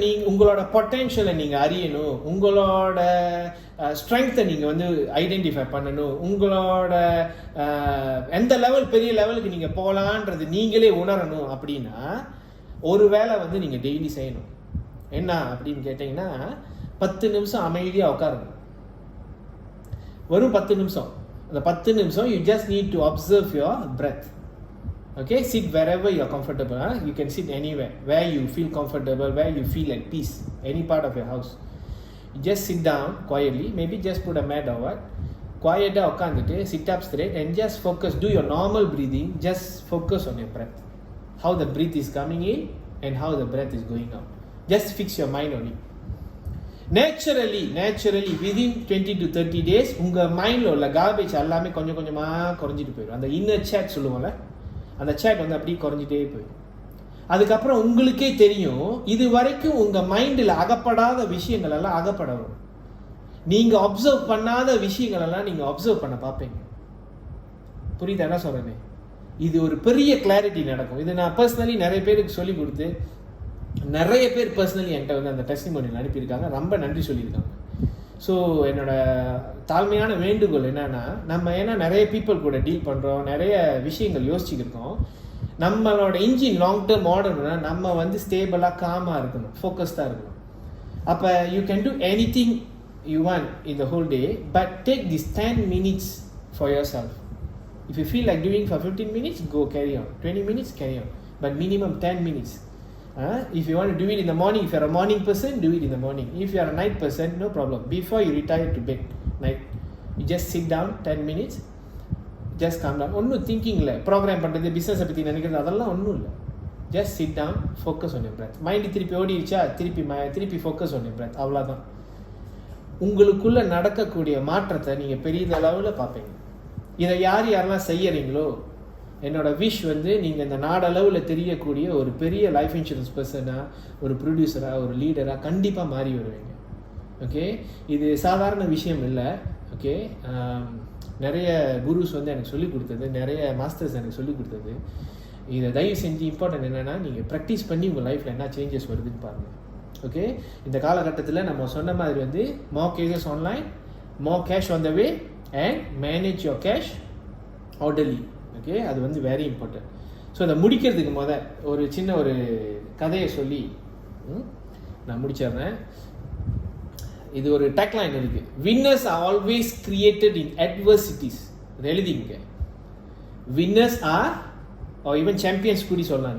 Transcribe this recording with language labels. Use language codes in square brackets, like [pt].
[ta] உங்களோட பொட்டென்ஷியலை நீங்கள் அறியணும், உங்களோட ஸ்ட்ரென்த்தை நீங்கள் ஐடென்டிஃபை பண்ணணும், உங்களோட எந்த லெவல் பெரிய லெவலுக்கு நீங்கள் போகலான்றது நீங்களே உணரணும். அப்படின்னா ஒரு வேலை நீங்கள் டெய்லி செய்யணும். என்ன அப்படின்னு கேட்டிங்கன்னா 10 நிமிஷம் அமைதியாக உட்காருங்க. வெறும் 10 நிமிஷம். அந்த 10 நிமிஷம் [en] You just need to observe your breath. Okay, sit wherever you are comfortable. You can sit anywhere where you feel comfortable, where you feel at peace, any part of your house. You just sit down quietly, maybe just put a mat or what. Quiet உட்காந்துட்டு sit up straight and just focus. Do your normal breathing. Just focus on your breath. How the breath is coming in and how the breath is going out. Just fix your mind on it. Naturally within 20 to 30 days [ta] உங்க மைண்ட்ல உள்ள garbage எல்லாமே கொஞ்சம் கொஞ்சமா குறைஞ்சிட்டு போயிடும். அந்த inner chat சொல்லுவோம்ல, அந்த சேட் அப்படியே குறைஞ்சிட்டே போயிடும். அதுக்கப்புறம் உங்களுக்கே தெரியும், இது வரைக்கும் உங்க மைண்டில் அகப்படாத விஷயங்கள் எல்லாம் அகப்பட வரும். நீங்க அப்சர்வ் பண்ணாத விஷயங்கள் எல்லாம் நீங்க அப்சர்வ் பண்ண பார்ப்பீங்க. புரியுதா என்ன சொல்றேன்னு? இது ஒரு பெரிய கிளாரிட்டி நடக்கும். இது நான் பர்சனலி நிறைய பேருக்கு சொல்லி கொடுத்து, நிறைய பேர் பர்சனலி என்கிட்ட அந்த டெஸ்டிமோனியல் அனுப்பியிருக்காங்க, ரொம்ப நன்றி சொல்லியிருக்காங்க. ஸோ என்னோட தாழ்மையான வேண்டுகோள் என்னன்னா, நம்ம ஏன்னா நிறைய பீப்புள் கூட டீல் பண்ணுறோம், நிறைய விஷயங்கள் யோசிச்சுக்கிருக்கோம். நம்மளோட இன்ஜின் லாங் டேர்ம் ஓடணும்னா நம்ம ஸ்டேபிளாக காமாக இருக்கணும், ஃபோக்கஸ்டாக இருக்கணும். [en] அப்போ you can do anything you want in the whole day, but take this 10 minutes for yourself. If you feel like doing for 15 minutes, go carry on. 20 minutes, carry on. But minimum 10 minutes. If you want to do it in the morning, if you are a morning person, do it in the morning. If you are a night person, no problem. Before you retire to bed night, you just sit down 10 minutes, just calm down. [ta] ஒன்றும் thinking இல்லை, program பண்ணுறது, பிஸ்னஸை பற்றி நினைக்கிறது, அதெல்லாம் ஒன்றும் இல்லை. [en] Just sit down, focus on your breath. [ta] Mind திருப்பி ஓடிடுச்சா, திருப்பி [en] Focus on your breath, அவ்வளோதான். [ta] உங்களுக்குள்ளே நடக்கக்கூடிய மாற்றத்தை நீங்கள் பெரிய அளவில் பார்ப்பீங்க. இதை யாரெல்லாம் செய்யறீங்களோ, என்னோட விஷ் நீங்கள் இந்த நாடளவில் தெரியக்கூடிய ஒரு பெரிய லைஃப் இன்சூரன்ஸ் பர்சனாக, ஒரு ப்ரொடியூசராக, ஒரு லீடராக கண்டிப்பாக மாறி வருவீங்க. ஓகே, இது சாதாரண விஷயம் இல்லை. ஓகே, நிறைய குருஸ் எனக்கு சொல்லிக் கொடுத்தது, நிறைய மாஸ்டர்ஸ் எனக்கு சொல்லிக் கொடுத்தது. இதை தயவு செஞ்சு இம்பார்ட்டன்ட் என்னென்னா, நீங்கள் ப்ராக்டிஸ் பண்ணி உங்கள் லைஃப்பில் என்ன சேஞ்சஸ் வருதுன்னு பாருங்கள். ஓகே, இந்த காலகட்டத்தில் நம்ம சொன்ன மாதிரி [en] more cases online, more cash on the way, and manage your cash orderly. [ta] Okay, அது வெரி இம்பார்ட்டன்ட். ஸோ இதை முடிக்கிறதுக்கு ஒரு சின்ன ஒரு கதையை சொல்லி நான் முடிச்சிடுறேன். இது ஒரு டேக்லைன் இருக்கு, [en] Winners are always created in adversities. [ta] இது எழுதிங்க, [en] winners are are even champions [ta] கூட சொல்லலாம்.